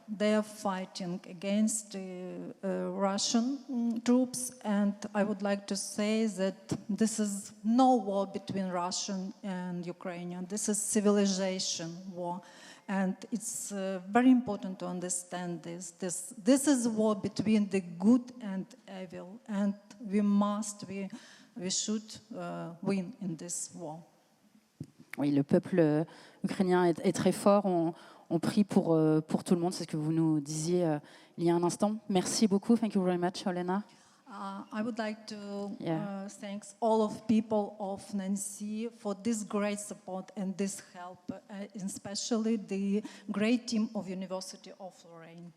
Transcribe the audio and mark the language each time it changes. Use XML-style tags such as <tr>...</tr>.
<en>They are fighting against Russian troops, and I would like to say that this is no war between Russian and Ukrainian. This is civilization war, and it's very important to understand this. This is a war between the good and evil, and we should win in this war.</en> <fr>Oui, le peuple ukrainien est très fort. On prie pour tout le monde, c'est ce que vous nous disiez il y a un instant. Merci beaucoup.</fr> <en>Thank you very much, Olena. I would like to thank all of people of Nancy for this great support and this help, especially the great team of University of Lorraine.</en>